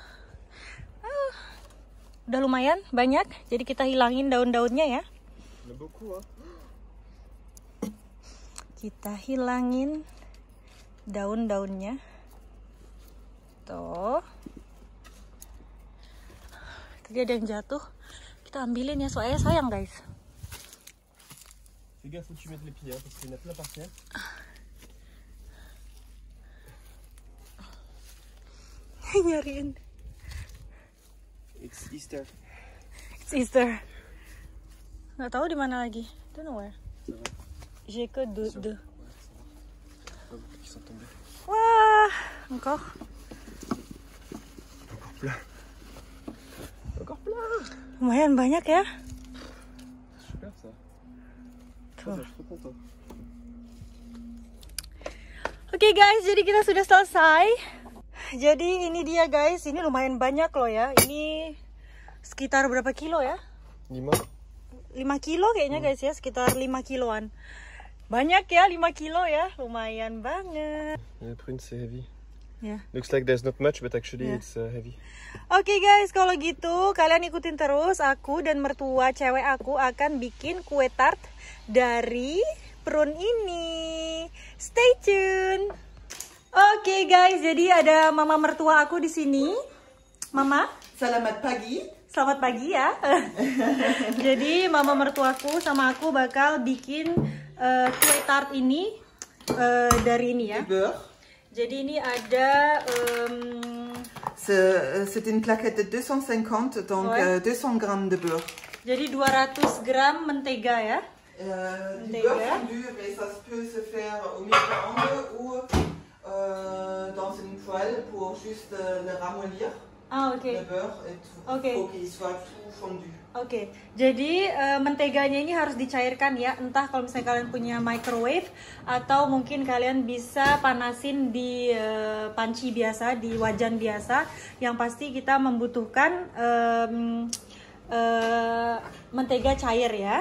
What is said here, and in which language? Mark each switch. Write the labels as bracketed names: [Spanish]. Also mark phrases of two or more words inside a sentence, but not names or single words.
[Indonesian] Udah lumayan banyak, jadi kita hilangin daun-daunnya ya. Kita hilangin daun-daunnya. Tuh. Tadi ada yang jatuh. Kita ambilin ya, soalnya sayang guys. [French] Fais gaffe où tu mets les pieds, parce qu'il y en a plein par terre. [Indonesian] Nyariin. [English] It's Easter. It's Easter. [Indonesian] Nggak tahu di mana lagi. [English] Don't know where. [French] J'ai que deux. Wah, encore. Encore plein. [Indonesian] Lumayan banyak ya. [French] Super ça. [Indonesian] Tuh. [French] Je suis trop content. [Indonesian] Oke guys, jadi kita sudah selesai. Jadi ini dia guys, ini lumayan banyak loh ya. Ini sekitar berapa kilo ya? 5 kilo kayaknya guys ya, sekitar 5 kiloan. Banyak ya, 5 kilo ya, lumayan banget. [English] The prune c'est heavy. [Indonesian] Ya. [English] Looks like there's not much, but actually Yeah. it's heavy. [Indonesian] Oke guys, kalau gitu kalian ikutin terus. Aku dan mertua cewek aku akan bikin kue tart dari prune ini. [English] Stay tune. [Indonesian] Oke guys, jadi ada mama mertua aku di sini. Mama, Selamat pagi. selamat pagi ya. Jadi mama mertuaku sama aku bakal bikin kue tart ini dari ini ya. [French] Du beurre. [Indonesian] Jadi ini ada [French] C'est une plaquette de 250, donc Ouais. 200 grammes de beurre. [Indonesian] jadi 200 gram mentega ya. [French] Du [Indonesian] Mentega. [French] beurre fondu, mais ça peut se faire au micro-ondes ou dans une poêle pour juste le ramollir, [Indonesian] Ah oke. [French] le beurre et tout. Ok. Faut qu'il soit tout fondu. [Indonesian] Oke, jadi menteganya ini harus dicairkan ya. Entah kalau misalnya kalian punya microwave atau mungkin kalian bisa panasin di panci biasa, di wajan biasa. Yang pasti kita membutuhkan mentega cair ya.